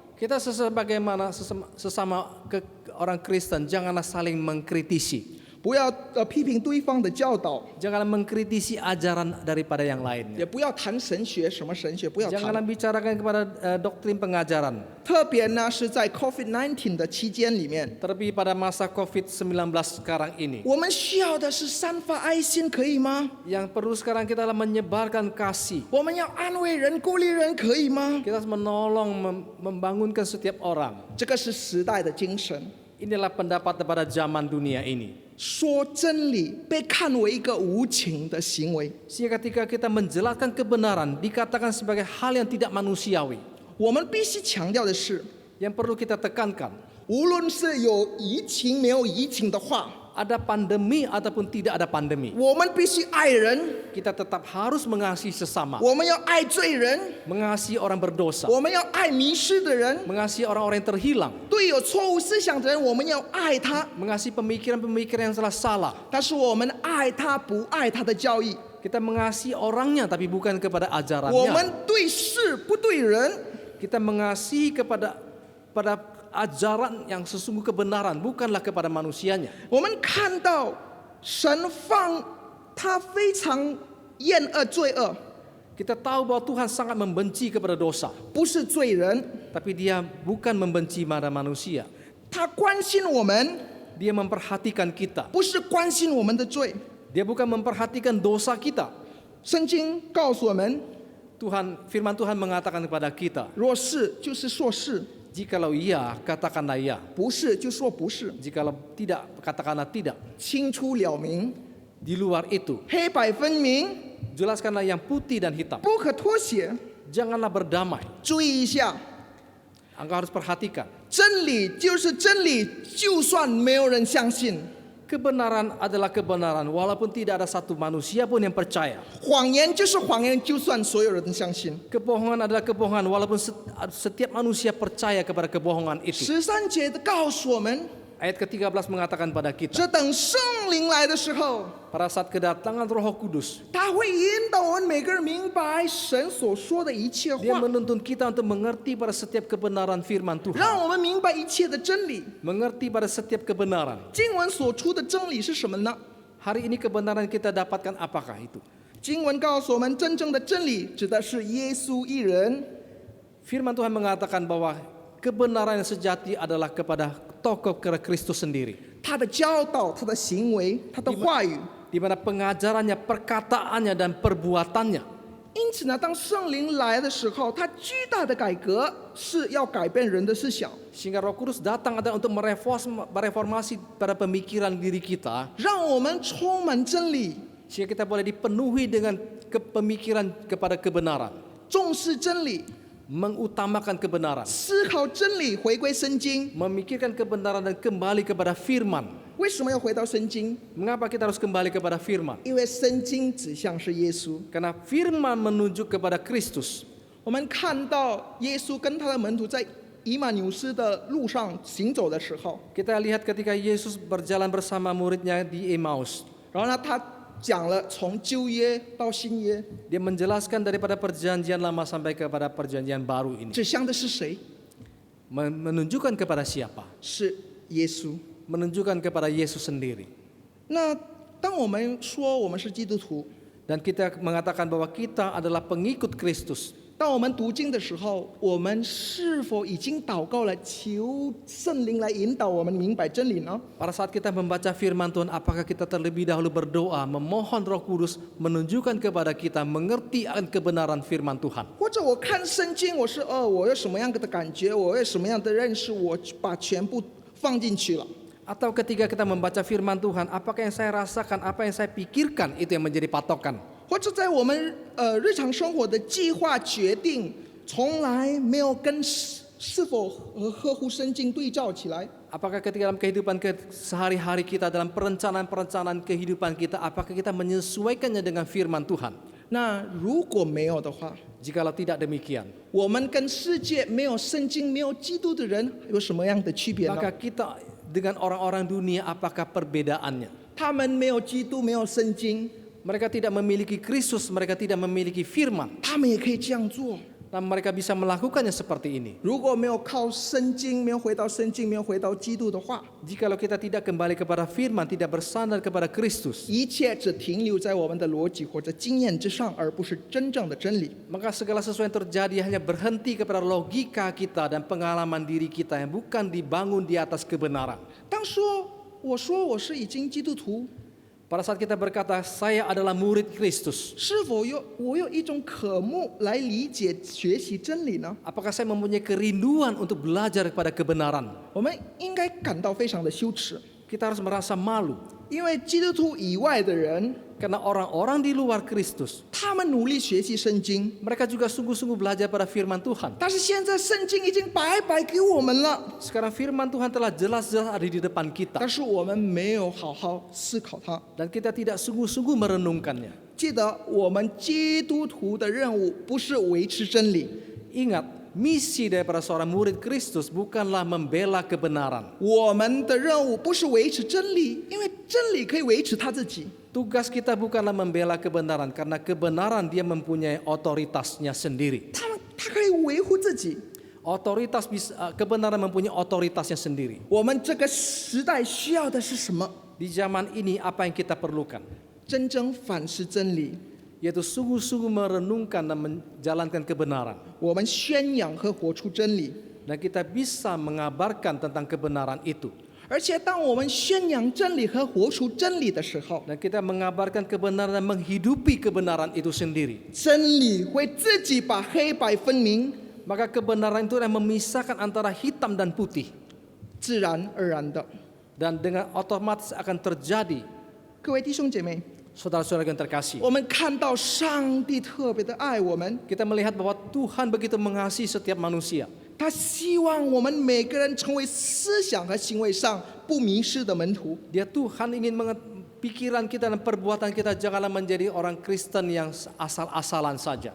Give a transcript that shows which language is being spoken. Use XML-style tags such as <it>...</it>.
<id>kita sesama orang Kristen janganlah saling mengkritisi.</id> <zh>不要批评对方的教导，</zh> <id>Janganlah mengkritisi ajaran daripada yang lainnya.</id> <zh>也不要谈神学，什么神学不要</zh> <id>Janganlah</id> <zh>谈。</zh> <id>bicarakan kepada doktrin pengajaran.</id> <zh>特别呢是在 COVID-19 的期间里面，</zh> <id>Terlebih pada masa COVID-19 sekarang ini.</id> <zh>我们需要的是散发爱心，可以吗？</zh> <id>Yang perlu sekarang kita adalah menyebarkan kasih.</id> <zh>我们要安慰人、鼓励人，可以吗？</zh> <id>Kita harus menolong, membangunkan setiap orang.</id> <zh>这个是时代的精神。</zh> <id>Inilah pendapat pada zaman dunia ini.</id> <zh>说真理被看为一个无情的行为，</zh> <id>Sehingga ketika kita menjelaskan kebenaran dikatakan sebagai hal yang tidak manusiawi.</id> <zh>我们必须强调的是，</zh> <id>Yang perlu kita tekankan,</id> <zh>无论是有疫情没有疫情的话，</zh> <id>ada pandemi ataupun tidak ada pandemi,</id> <zh>我们必须爱人，</zh> <id>kita tetap harus mengasihi sesama,</id> <zh>我们要爱罪人，</zh> <id>mengasihi orang berdosa,</id> <zh>我们要爱迷失的人，</zh> <id>mengasihi orang-orang yang terhilang,</id> <zh>对有错误思想的人，我们要爱他。</zh> <id>mengasihi pemikiran-pemikiran yang telah salah.</id> <zh>但是我们爱他不爱他的教义，</zh> <id>Kita mengasihi orangnya tapi bukan kepada</id> <zh>我</zh> <id>ajarannya.</id> <zh>们对事不对人。</zh> <id>Kita mengasihi kepada ajaran yang sesungguh kebenaran, bukanlah kepada manusianya.</id> <zh>我们看到神他非常厌恶罪恶，</zh> <id>Kita tahu bahwa Tuhan sangat membenci kepada dosa,</id> <zh>不是罪人，</zh> <id>tapi Dia bukan membenci pada manusia.</id> <zh>他关心我们，</zh> <id>Dia memperhatikan kita.</id> <zh>不是关心我们的罪。</zh> <id>Dia bukan memperhatikan dosa kita.</id> <zh>圣经告诉我们，</zh> <id>Firman Tuhan mengatakan kepada kita,</id> <zh>若是就是说是，</zh> <id>jikalau iya, katakanlah iya.</id> <zh>不是就说不是，</zh> <id>Jikalau tidak, katakanlah tidak.</id> <zh>清楚了明，</zh> <id>Di luar itu,</id> <zh>黑白分明，</zh> <id>jelaskanlah yang putih dan hitam.</id> <zh>不可脱节。</zh> <id>Janganlah berdamai.</id> <zh>注意一下，</zh> <id>Engkau harus perhatikan.</id> <zh>真理就是真理，就算没有人相信；</zh> <id>Kebenaran adalah kebenaran, walaupun tidak ada satu manusia pun yang percaya.</id> <zh>谎言就是谎言，就算所有人相信。</zh> <id>Kebohongan adalah kebohongan, walaupun setiap manusia percaya kepada kebohongan itu.</id> <zh>13节告诉我们，</zh> <id>Ayat ke-13 mengatakan pada kita,</id> <zh>这等圣灵来的时候，</zh> <id>pada saat kedatangan Roh Kudus,</id> <zh>他会引导我们每个人明白神所说的一切</zh> <id>Dia</id> <zh>话，</zh> <id>menuntun kita untuk mengerti pada setiap kebenaran firman Tuhan.</id> <zh>让我们明白一切的真理。</zh> <id>Mengerti pada setiap kebenaran.</id> <zh>经文所出的真理是什么呢？</zh> <id>Hari ini kebenaran kita dapatkan apakah itu?</id> <zh>经文告诉我们，真正的真理指的是耶稣一人。</zh> <id>Firman Tuhan mengatakan bahwa kebenaran yang sejati adalah kepada tokoh Kristus sendiri.</id> <zh>他的教导、他的行为、他的话语。</zh> <id>Di mana pengajarannya, perkataannya, dan perbuatannya.</id> <zh>因此呢，当圣灵来的时候，他巨大的改革是要改变人的思想，</zh> <id>Sehingga Roh Kudus datang adalah untuk mereformasi pada pemikiran diri kita.</id> <zh>让我们充满真理，</zh> <id>Sehingga kita boleh dipenuhi dengan pemikiran kepada kebenaran.</id> <zh>重视真理，</zh> <id>Mengutamakan kebenaran.</id> <zh>思考真理，回归圣经。</zh> <id>Memikirkan kebenaran dan kembali kepada firman.</id> <zh>为什么要回到圣经？</zh> <id>Mengapa kita harus kembali kepada firman?</id> <zh>因为圣经指向是耶稣。</zh> <id>Karena firman menunjuk kepada Kristus.</id> <zh>我们看到耶稣跟他的门徒在以马纽斯的路上行走的时候，</zh> <id>Kita lihat ketika Yesus berjalan bersama muridnya di Emmaus.</id> <zh>然后呢，他讲了从旧约到新约，</zh> <id>Dia menjelaskan daripada perjanjian lama sampai kepada perjanjian baru ini.</id> <zh>指向的是谁？</zh> <id>Menunjukkan kepada siapa?</id> <zh>是耶稣。</zh> <id>Menunjukkan kepada Yesus sendiri.</id> <zh>那当我们说我们是基督徒，</zh> <id>Dan kita mengatakan bahwa kita adalah pengikut Kristus.</id> <zh>当我们读经的时候，我们是否已经祷告了，求圣灵来引导我们明白真理呢？</zh> <id>Pada saat kita membaca firman Tuhan, apakah kita terlebih dahulu berdoa, memohon Roh Kudus menunjukkan kepada kita mengerti akan kebenaran firman Tuhan?</id> <zh>或者我看圣经，我有什么样的感觉，我有什么样的认识，我把全部放进去了。</zh> <id>Atau ketika kita membaca firman Tuhan, apakah yang saya rasakan, apa yang saya pikirkan itu yang menjadi patokan?</id> <zh>或者在我们日常生活的计划决定，从来没有跟是否合乎圣经对照起来。</zh> <id>Apakah ketika dalam kehidupan sehari-hari kita, dalam perencanaan-perencanaan kehidupan kita, apakah kita menyesuaikannya dengan firman Tuhan?</id> <zh>那如果没有的话，</zh> <id>Jikalau tidak demikian,</id> <zh>我们跟世界没有圣经、没有基督的人有什么样的区别呢？</zh> <id>maka kita dengan orang-orang dunia apakah perbedaannya?</id> <zh>他们没有基督，没有圣经，</zh> <id>Mereka tidak memiliki Kristus, mereka tidak memiliki firman.</id> <zh>他们也可以这样做。</zh> <id>Dan mereka bisa melakukannya seperti ini.</id> <zh>如果没有靠圣经，没有回到圣经，没有回到基督的话，</zh> <id>Jikalau kita tidak kembali kepada firman, tidak bersandar kepada Kristus,</id> <zh>一切只停留在我们的逻辑或者经验之上，而不是真正的真理。</zh> <id>maka segala sesuatu yang terjadi hanya berhenti kepada logika kita dan pengalaman diri kita yang bukan dibangun di atas kebenaran.</id> <zh>我说我是已经基督徒，</zh> <id>Pada saat kita berkata, saya adalah murid Kristus,</id> <zh>是否我有一种渴慕来理解、学习真理呢？</zh> <id>apakah saya mempunyai kerinduan untuk belajar kepada kebenaran?</id> <zh>我们应该感到非常的羞耻，</zh> <id>Kita harus merasa malu.</id> <zh>因为基督徒以外的人，</zh> <id>Karena orang-orang di luar Kristus,</id> <zh>他们努力学习圣经，</zh> <id>mereka juga sungguh-sungguh belajar pada firman Tuhan.</id> <zh>但是现在圣经已经白白给我们了，</zh> <id>Sekarang firman Tuhan telah jelas-jelas ada di depan kita.</id> <zh>但是我们没有好好思考它。</zh> <id>Dan kita tidak sungguh-sungguh merenungkannya.</id> <zh>记得我们基督徒的任务不是维持真理，</zh> <id>Ingat, misi daripada seorang murid Kristus bukanlah membela kebenaran.</id> <zh>我们的任务不是维持真理，因为真理可以维持他自己。</zh> <id>Tugas kita bukanlah membela kebenaran, karena kebenaran dia mempunyai otoritasnya sendiri.</id> <zh>他可以维护自己。</zh> <id>Kebenaran mempunyai otoritasnya sendiri.</id> <zh>我们这个时代需要的是什么？</zh> <id>Di zaman ini apa yang kita perlukan?</id> <zh>真正反思真理，</zh> <id>Yaitu sungguh-sungguh merenungkan dan menjalankan kebenaran.</id> <zh>我们宣扬和活出真理。</zh> <id>Dan kita bisa mengabarkan tentang kebenaran itu.</id> <zh>而且，当我们宣扬真理和活出真理的时候，</zh> <id>Dan kita mengabarkan kebenaran dan menghidupi kebenaran itu sendiri.</id> <zh>真理会自己把黑白分明，</zh> <id>Maka kebenaran itu yang memisahkan antara hitam dan putih.</id> <zh>自然而然的。</zh> <id>Dan dengan otomatis akan terjadi.</id> <zh>各位弟兄姐妹，</zh> <id>Saudara-saudara yang terkasih,</id> <zh>我们看到上帝特别的爱我们，</zh> <id>kita melihat bahwa Tuhan begitu mengasihi setiap manusia.</id> <zh>他希望我们每个人成为思想和行为上不迷失的门徒。</zh> <id>Dia Tuhan ingin pikiran kita dan perbuatan kita janganlah menjadi orang Kristen yang asal-asalan saja.</id>